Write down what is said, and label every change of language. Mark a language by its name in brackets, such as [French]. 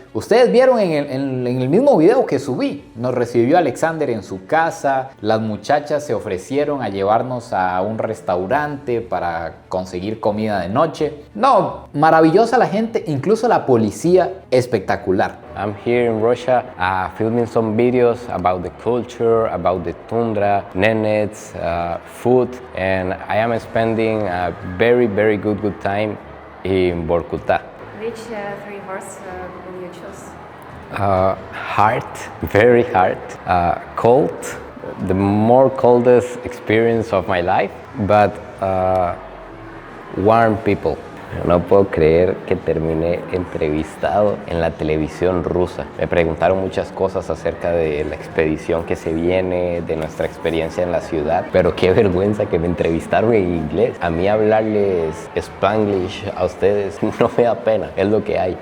[Spanish] Ustedes vieron en el mismo video que subí, nos recibió Alexander en su casa, las muchachas se ofrecieron a llevarnos a un restaurante para conseguir comida de noche. No, maravillosa la gente, incluso la policía, espectacular. [English] I'm here in Russia filming some videos about the culture, about the tundra, Nenets, food, and I am spending a very, very good time in Vorkutá. Which 3 words will you choose? Hard, very hard, cold, the more coldest experience of my life, but warm people. [Spanish] No puedo creer que terminé entrevistado en la televisión rusa. Me preguntaron muchas cosas acerca de la expedición que se viene, de nuestra experiencia en la ciudad, pero qué vergüenza que me entrevistaron en inglés. A mí hablarles Spanglish a ustedes no me da pena, es lo que hay.